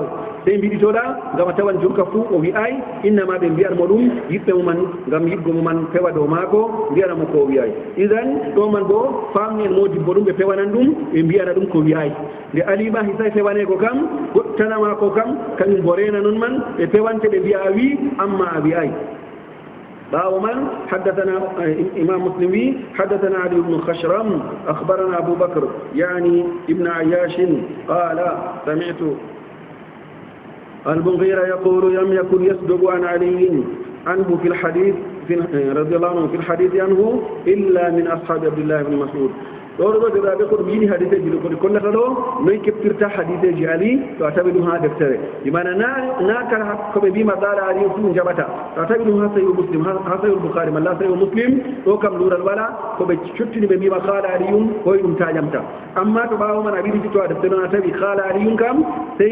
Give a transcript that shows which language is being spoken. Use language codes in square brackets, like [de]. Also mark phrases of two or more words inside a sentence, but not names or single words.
[ff] sey mbiɗitoɗa gam a tawan jurka fuu o wi'ay innama ɓe mbiyatmo ɗum yiɓɓe muman gam yiɓgo muman pewa dow maako mbiyanamo ko wiyay idan ɗo man bo famni en modibbo ɗum ɓe pewanan ɗum ɓe mbiyana ɗum ko wiyay nde ali ma hisay fewane ko kam goɗtanama ko kam kañum bo rena noon man ɓe pewante ɓe mbiya a wi amma a wiyay [ar] باو من حدثنا إمام مسلم حدثنا علي بن خشرم أخبرنا أبو بكر يعني ابن عياش قال سمعت المغيرة يقول لم يكن يصدق عن علي عنه في الحديث رضي الله عنه في الحديث عنه إلا من أصحاب عبد الله بن مسعود [ff] ɗoɗo ɗo ɓe koɗo yini hadiseji ɗo koɗi kollata ɗo noyi keftirta hadiseji ali to a tawi ɗum ha deftere imana na kala koɓe mbima [ar] قال علي [ff] fu jaɓata to a tawi ɗum ha sahihu muslim ha sahihu boukhari malla sahihu muslim ɗo kam lural wala koɓe cottini ɓe mbima qala aliyum koye ɗum ta ƴamta amma to ɓawo man a wiɗiti to a deftere ɗon a tawi qala aliyum kam sey